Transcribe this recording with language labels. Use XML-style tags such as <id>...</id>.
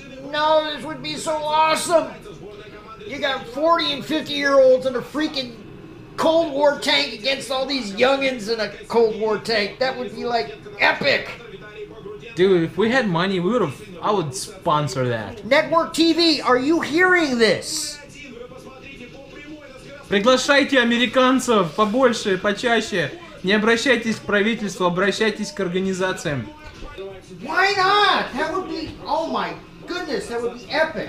<en>No, this would be so awesome. You got 40 and 50-year-olds in a freaking Cold War tank against all these youngins in a Cold War tank. That would be like epic. Dude, if we had money, I would sponsor that. Network TV, are you hearing this?</en> <ru>Приглашайте американцев побольше, почаще. Не обращайтесь к правительству, обращайтесь к организациям.</ru> <en>Why not? That would be, oh my goodness, that would be epic.</en>